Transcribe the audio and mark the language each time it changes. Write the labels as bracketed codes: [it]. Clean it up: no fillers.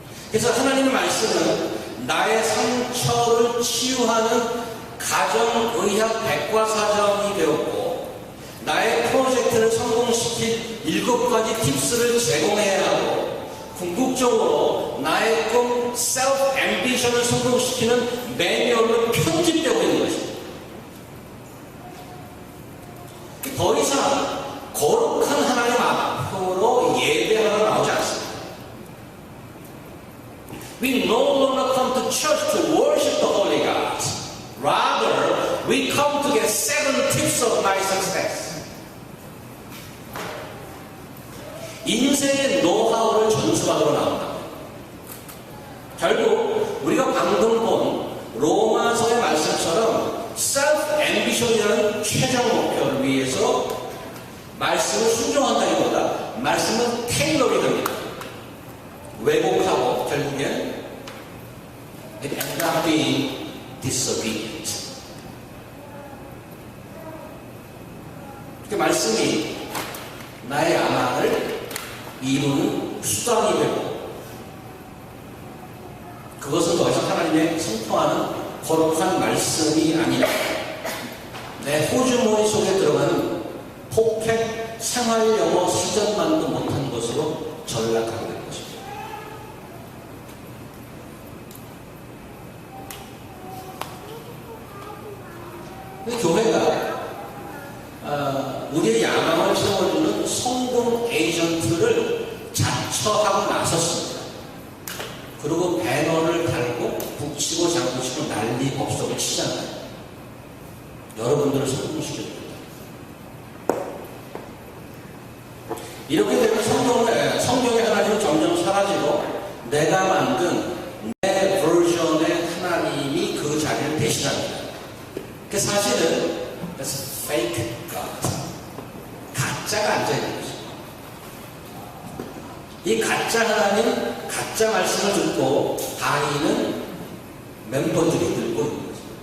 [ko] 그래서 하나님의 말씀은 나의 상처를 치유하는 가정의학 백과사전이 되었고, 나의 프로젝트를 성공시킬 7가지 팁스를 제공해야 하고, 궁극적으로 나의 꿈, 셀프 앰비션을 성공시키는 매뉴얼로 편집되고 있는 것입니다. 더 이상 거룩한 하나님 앞으로 예배하러 나오지 않습니다. [en] We no longer come to church to worship the Holy God. Rather, we come to get 7 tips of my success. [ko] 인생의 노하우를 전수받으러 나온다. 결국 우리가 방금 본 로마서의 말씀처럼 셀프 앰비션이라는 최종 목표를 위해서 말씀을 순종한다기보다 말씀은 테일러링 합니다. 왜곡하고 결국엔 [en] it ends up being disobedient. [ko] 그 말씀이 나의 야망을 이루는 수단이 되고, 그것은 더 이상 하나님의 선포하는 거룩한 말씀이 아니라 내 호주머니 속에 들어가는 포켓 생활영어 사전만도 못한 것으로 전락하게 된 것입니다. 교회가 우리의 야망을 채워주는 성공 에이전트를 자처하고 나섰습니다. 그리고 배너를 달고 북치고 장구치고 난리 법석을 치잖아요. 여러분들을 성공시켜줍니다. 이렇게 되면 성경의 하나님은 점점 사라지고 내가 만든 내 버전의 하나님이 그 자리를 대신합니다. 그 사실은 [en] that's fake God. [ko] 가짜가 앉아있는 거죠. 이 가짜 하나님, 가짜 말씀을 듣고 다니는 멤버들이 들고 있는 거죠.